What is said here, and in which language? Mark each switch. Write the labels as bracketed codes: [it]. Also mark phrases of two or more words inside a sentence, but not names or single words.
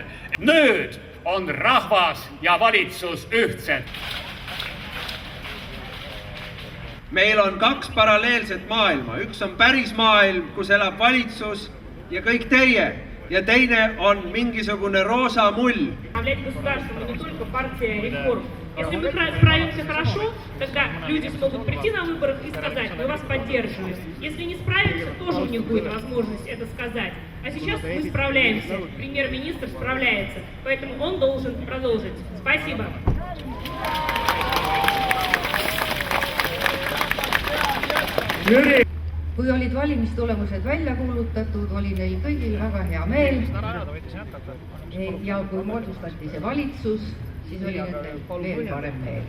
[et] Nüüd on rahvas ja valitsus ühtsed. Meil on kaks paralleelset maailma. Üks on päris maailm, kus elab valitsus ja kõik teie. Ja teine on mingisugune roosa mull. [ru] Если мы справимся хорошо, тогда люди смогут прийти на выборы и сказать, мы вас поддерживаем. Если не справимся, тоже у них будет возможность это сказать. А сейчас мы справляемся, премьер-министр справляется, поэтому он должен продолжить. Спасибо. [et] Kui olid valimistulemused välja kuulutatud, oli neil kõigil väga hea meel ja kui moodustati see valitsus, siis oli nendel veel parem meel.